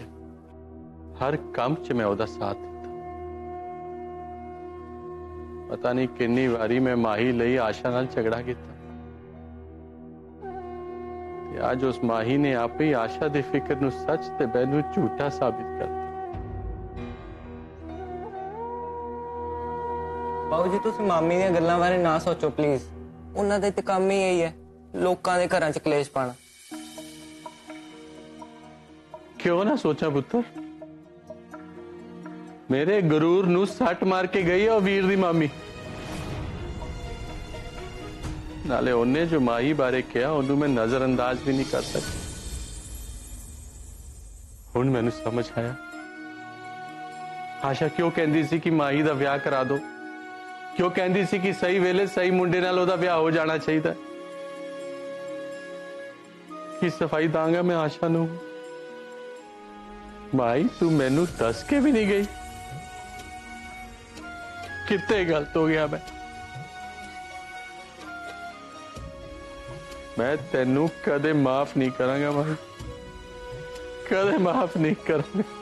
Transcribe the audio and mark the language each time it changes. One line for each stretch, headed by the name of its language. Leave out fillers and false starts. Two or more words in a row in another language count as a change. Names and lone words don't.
Punjabi: ਹਰ ਕੰਮ ਚ ਮੈਂ ਓਹਦਾ ਸਾਥ ਦਿੱਤਾ। ਪਤਾ ਨਹੀਂ ਕਿਤਨੀ ਬਾਰੀ ਮੈਂ ਮਾਹੀ ਲਈ ਆਸ਼ਾ ਨਾਲ ਝਗੜਾ ਕੀਆ। ਅੱਜ ਉਸ ਮਾਹੀ ਨੇ ਆਪ ਹੀ ਆਸ਼ਾ ਦੇ ਫ਼ਿਕਰ ਨੂੰ ਸੱਚ ਤੇ ਮੈਨੂੰ ਝੂਠਾ ਸਾਬਤ ਕਰ ਦਿੱਤਾ। ਬਾਊ ਜੀ ਤੁਸੀਂ ਮਾਮੀ ਦੀਆਂ ਗੱਲਾਂ ਬਾਰੇ ਨਾ ਸੋਚੋ ਪਲੀਜ਼। ਉਹਨਾਂ ਦਾ ਤੇ ਕੰਮ ਹੀ ਇਹੀ ਹੈ, ਲੋਕਾਂ ਦੇ ਘਰਾਂ 'ਚ ਕਲੇਸ਼ ਪਾਣਾ। ਕਿਉਂ ਨਾ ਸੋਚਾ ਪੁੱਤਰ, ਮੇਰੇ ਗ਼ਰੂਰ ਨੂੰ ਸੱਟ ਮਾਰ ਕੇ ਗਈ ਹੈ ਵੀਰ ਦੀ ਮਾਮੀ। ਨਾਲੇ ਉਨ੍ਹੇਂ ਜੋ ਮਾਈ ਬਾਰੇ ਕੀਆ ਉਨ੍ਹੇਂ ਮੈਂ ਨਜ਼ਰਅੰਦਾਜ਼ ਭੀ ਨਹੀਂ ਕਰ ਸਕਤੀ। ਹੁਣ ਮੈਨੂੰ ਸਮਝ ਆਇਆ ਆਸ਼ਾ ਕਿਉਂ ਕਹਿਤੀ ਸੀ ਕਿ ਮਾਈ ਦਾ ਬਿਆਹ ਕਰਾ ਦੋ, ਕਿਉਂ ਕਹਿਤੀ ਸੀ ਕਿ ਸਹੀ ਵੇਲੇ ਸਹੀ ਮੁੰਡੇ ਨਾਲ ਓਦਾ ਬਿਆਹ ਹੋ ਜਾਣਾ ਚਾਹੀਏ। ਕੀ ਸਫ਼ਾਈ ਦਾਂਗਾ ਮੈਂ ਆਸ਼ਾ ਨੂੰ। ਮਾਈ ਤੂੰ ਮੈਨੂੰ ਦੱਸ ਕੇ ਭੀ ਨਹੀਂ ਗਈ, ਕਿਤਨੇ ਗ਼ਲਤ ਹੋ ਗਿਆ ਮੈਂ ਤੈਨੂੰ ਕਦੇ ਮਾਫ਼ ਨਹੀਂ ਕਰਾਂਗਾ ਮਾਈ, ਕਦੇ ਮਾਫ਼ ਨਹੀਂ ਕਰਾਂਗਾ।